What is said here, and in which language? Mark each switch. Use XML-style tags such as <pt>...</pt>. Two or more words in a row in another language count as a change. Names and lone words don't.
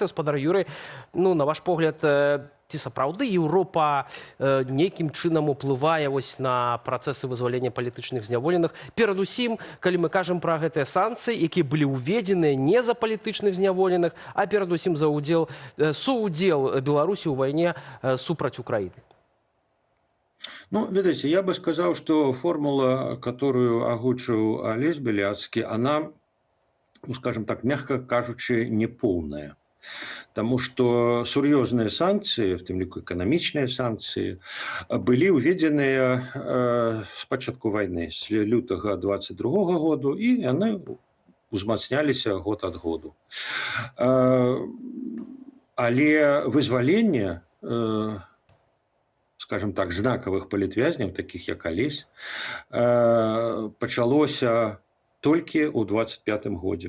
<be>Спадар Юрый, ну, на ваш погляд, ці сапраўды Еўропа нейкім чынам уплывае на працэсы вызвалення палітычных зняволеных? Перадусім, калі мы кажам пра гэтыя санкцыі, якія былі ўведзеныя не за палітычных зняволеных, а перадусім за суудзел Беларусі ў вайне супраць Украіны. Ну,</be> <ru>видите, я бы сказал, что формула, которую огучил Олесь Беляцкий, она, ну, скажем так, мягко кажучи, неполная. Потому что</ru> <be>сур'ёзныя санкцыі, в тым ліку эканамічныя санкцыі, былі ўведзеныя з пачатку вайны, з лютага 22 году, і яны узмацняліся год ад году. Але вызваленне,</be> <ru>скажем так,</ru> <be>знакавых палітвязняў, такіх як Алесь, пачалося толькі ў 25-м годзе.</be>